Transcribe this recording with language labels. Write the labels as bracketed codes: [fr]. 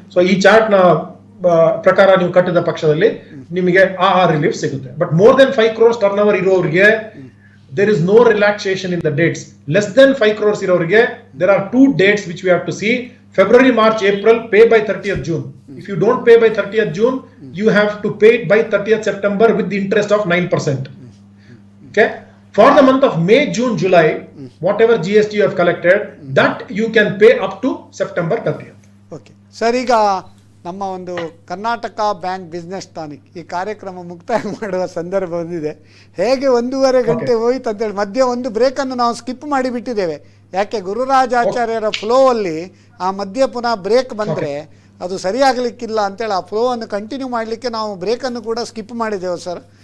[kn] So ಈ chart ನ ಪ್ರಕಾರ ನೀವು ಕಟ್ಟಿದ ಪಕ್ಷದಲ್ಲಿ ನಿಮಗೆ ಆ ರಿಲೀಫ್ ಸಿಗುತ್ತೆ. [en] but more than 5 crores turnover [kn] ಇರೋರಿಗೆ [en] there is no relaxation in the dates. Less than 5 crores [kn] irovrige [en] there are 2 dates which we have to see: February, March, April, pay by 30th June. If you don't pay by 30th June, you have to pay it by 30th September with the interest of 9%. Okay, for the month of May, June, July, whatever GST you have collected, that you can pay up to September 30th. [kn] Okay, sir, ಈಗ ನಮ್ಮ ಒಂದು Karnataka bank business tonic ಈ ಕಾರ್ಯಕ್ರಮ ಮುಕ್ತಾಯ ಮಾಡುವ ಸಂದರ್ಭ ಬಂದಿದೆ. ಹೇಗೆ 1.5 ಗಂಟೆ ಹೋಯ್ತು ಅಂತೇಳಿ ಮಧ್ಯೆ ಒಂದು ಬ್ರೇಕನ್ನು ನಾವು ಸ್ಕಿಪ್ ಮಾಡಿಬಿಟ್ಟಿದ್ದೇವೆ. ಯಾಕೆ ಗುರುರಾಜಾಚಾರ್ಯರ ಫ್ಲೋ ಅಲ್ಲಿ ಆ ಮಧ್ಯೆ ಪುನಃ ಬ್ರೇಕ್ ಬಂದರೆ ಅದು ಸರಿಯಾಗಲಿಕ್ಕಿಲ್ಲ ಅಂತೇಳಿ ಆ ಫ್ಲೋವನ್ನು ಕಂಟಿನ್ಯೂ ಮಾಡಲಿಕ್ಕೆ ನಾವು ಬ್ರೇಕನ್ನು ಕೂಡ ಸ್ಕಿಪ್ ಮಾಡಿದೆವು ಸರ್.